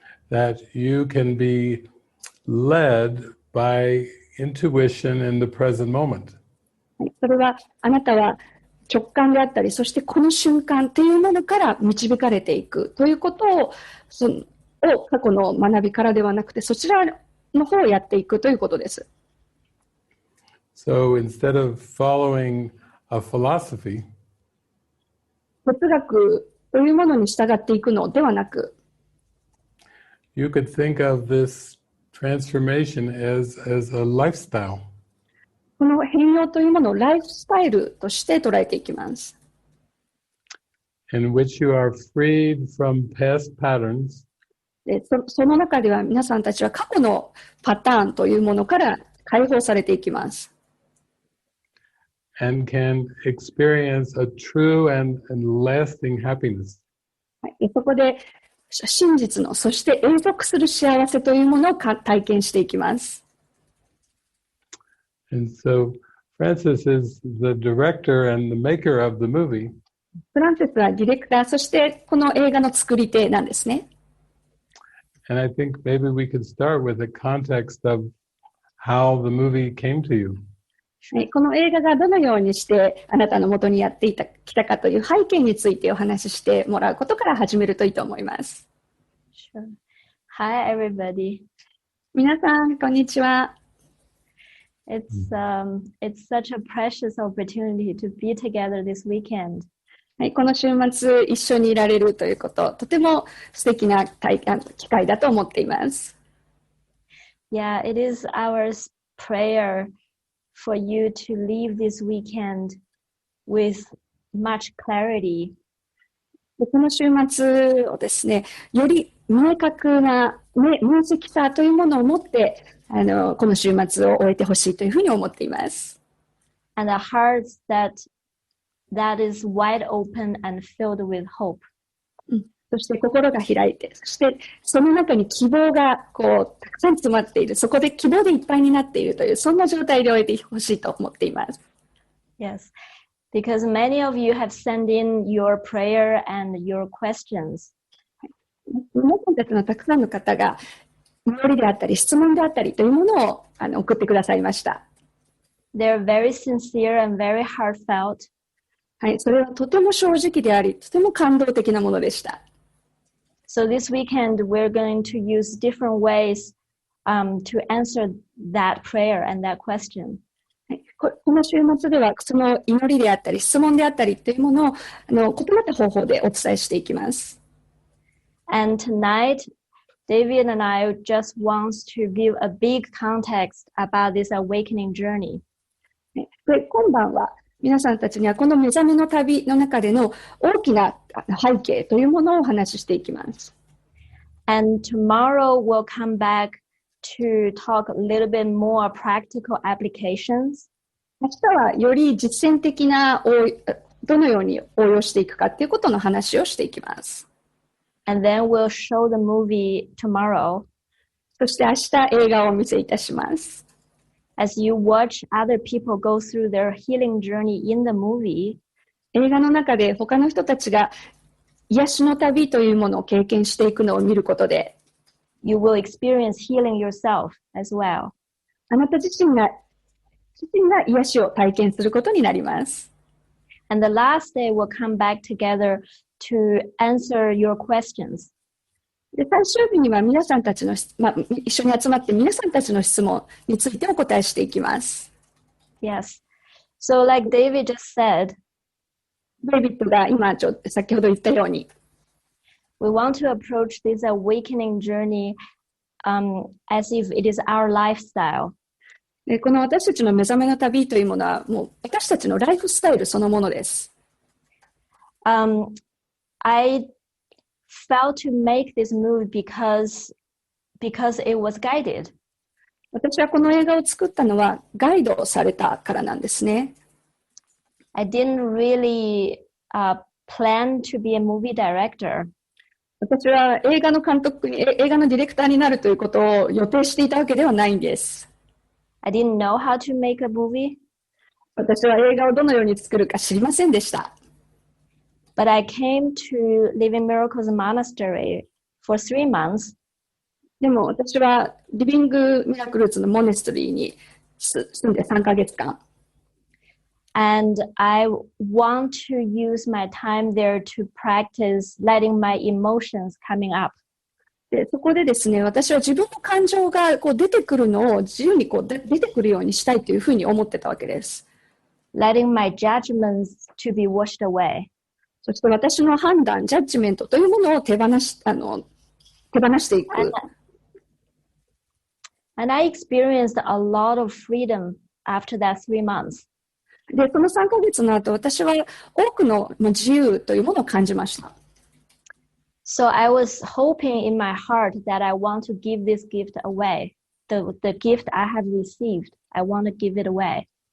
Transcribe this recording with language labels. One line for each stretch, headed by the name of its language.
English: that you can be led by intuition in the present moment.
Japanese: それはあなたは直感であったり、そしてこの瞬間というものから導かれていくということを過去の学びからではなくて、そちらの方をやっていくということです。
English: So instead of following a philosophy,
Japanese: 哲学というものに従っていくのではなく、
English: you could think of this transformation as a lifestyle.
Japanese: この変容というものをライフスタイルとして捉えていきます。
English: in which you are freed from past patterns
Japanese: でその中では皆さんたちは過去のパターンというものから解放されていきます。
English: and can experience a true and lasting happiness.
Japanese: そこで真実の、そして永続する幸せというものを体験していきます。
English: And so Francis is the director and the maker of the movie.
Japanese: フランシスはディレクター、そしてこの映画の作り手なんですね。
English: And I think maybe we could start with the context of how the movie came to you.
Japanese: この映画がどのようにしてあなたの元にやってきたかという背景についてお話ししてもらうことから始めるといいと思います。
English: Sure. Hi, everybody.
Japanese: 皆さん、こんにちは。
English: It's such a precious opportunity to be together this weekend.
Japanese: この週末一緒にいられるということ、とても素敵な機会だと思っています。
English: Yeah, it is our prayer for you to leave this weekend with much clarity.
Japanese: この週末をですね、より明確な明晰さというものを持ってこの週末を終えてほしいというふうに思っています。
English: And a heart that is wide open and filled with hope.
Japanese: そして心が開いて、そしてその中に希望がたくさん詰まっている、そこで希望でいっぱいになっているという、そんな状態で終えてほしいと思っています。
English: Yes, because many of you have sent in your prayer and your questions.
Japanese: 皆さんたちのたくさんの方が祈りであったり質問であったりというものを送ってくださいました。
English: They're very sincere and very heartfelt.
Japanese: はい、それはとても正直であり、とても感動的なものでした。
English: So this weekend we're going to use different ways to answer that prayer and that question.
Japanese: この週末ではその祈りであったり質問であったりというものを異なった方法でお伝えしていきます。
English: And tonight, David and I just want to give a big context about this awakening journey.
Japanese: で今晩は皆さんたちにはこの目覚めの旅の中での大きな背景というものをお話ししていきます。
English: And tomorrow we'll come back to talk a little bit more practical applications.
Japanese: 明日はより実践的などのように応用していくかということの話をしていきます。
English: And then we'll show the movie tomorrow.
Japanese: そして明日映画をお見せいたします。
English: As you watch other people go through their healing journey in the movie,
Japanese: 映画の中で他の人たちが癒しの旅というものを経験していくのを見ることで、
English: you will experience healing yourself as well.
Japanese: あなた自身が癒しを体験することになります。
English: And the last day we'll come back together to answer your questions.
Japanese: で最終日には皆さんたちの、一緒に集まって皆さんたちの質問についてお答えしていきます。
English: Yes. So like David just said,
Japanese: デイビッドが今先ほど言ったように、
English: we want to approach this awakening journey as if it is our lifestyle.
Japanese: でこの私たちの目覚めの旅というものはもう私たちのライフスタイルそのものです。
English: I felt to make this move because it was guided.
Japanese: 私はこの映画を作ったのはガイドされたからなんですね。
English: I didn't really plan to be a movie director.
Japanese: 私は映画のディレクターになるということを予定していたわけではないんです。
English: I didn't know how to make a movie.
Japanese: 私は映画をどのように作るか知りませんでした。
English: But I came to Living Miracles Monastery for 3 months.
Japanese: でも私はリビングミラクルズのモネストリーに住んで3ヶ月間。
English: And I want to use my time there to practice letting my emotions coming up.
Japanese: でそこでですね、私は自分の感情が出てくるのを自由に出てくるようにしたいというふうに思ってたわけです。
English: letting my judgments to be washed away.
Japanese: そして私の判断、ジャッジメントというものを手放していく。
English: And I experienced a lot of freedom after that 3 months.
Japanese: で、その3ヶ月の後、私は多くの自由というものを感じました。
English: So I was hoping in my heart that I want to give this gift away. The gift I have received, I want to give it away.